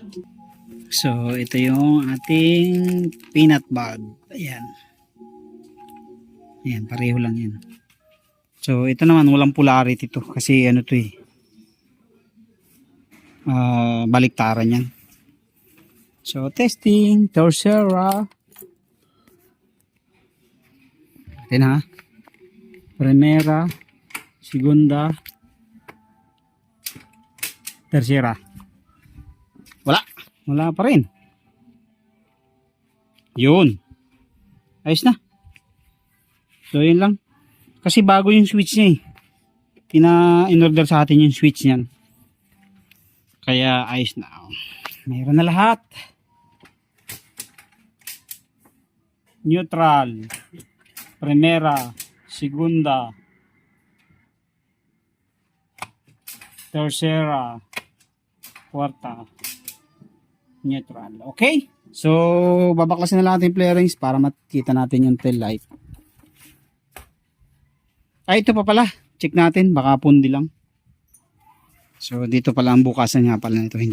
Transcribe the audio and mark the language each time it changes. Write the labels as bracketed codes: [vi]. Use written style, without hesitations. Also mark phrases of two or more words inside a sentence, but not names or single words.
[tl] So, ito yung ating [en] peanut bulb. [tl] Ayan. Ayan, pareho lang yan. So, ito naman, walang polarity to. Kasi ano to eh. Baliktaran yan. So, testing. Tercera. Ayan ha. [es] Primera. Segunda. [tl] Tercera. Wala pa rin. Yun. Ayos na. So yun lang. Kasi bago yung switch niya eh. In-order sa atin yung switch niyan. Kaya ayos na. Mayroon na lahat. Neutral. [es] Primera. Segunda. Tercera. [tl] Kwarta. Neutral. Okay? So, babaklasin na natin yung flarings para makita natin yung [en] tail light. [tl] Ito pa pala. Check natin. Baka pundi lang. So, dito pala ang bukasan nga pala nito.